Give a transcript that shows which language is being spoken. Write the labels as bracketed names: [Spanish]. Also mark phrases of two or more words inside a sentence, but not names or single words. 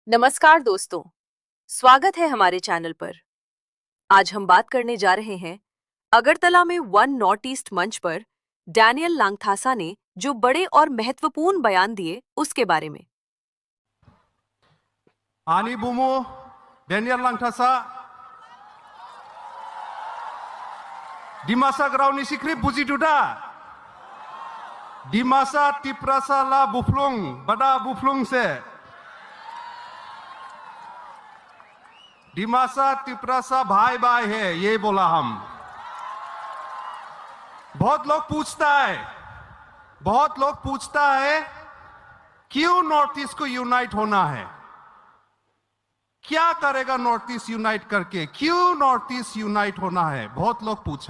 [Hindi] नमस्कार दोस्तों, स्वागत है हमारे चैनल पर। आज हम बात करने जा रहे हैं अगरतला में वन नॉर्थ ईस्ट मंच पर डैनियल लांगथासा ने जो बड़े और महत्वपूर्ण बयान दिए उसके बारे में। [Kok Borok] Ani Bumu, Daniel Langthasa, di masa Grauni Sikri Puji Duda, di masa Tiprasa La Buflung, Bada Buflung se, di masa Tiprasa [Hindi] भाई भाई है ये बोला हम। बहुत लोग पूछता है क्यों नॉर्थ ईस्ट को यूनाइट होना है, क्या करेगा नॉर्थ ईस्ट यूनाइट करके, क्यों नॉर्थ ईस्ट यूनाइट होना है, बहुत लोग पूछा।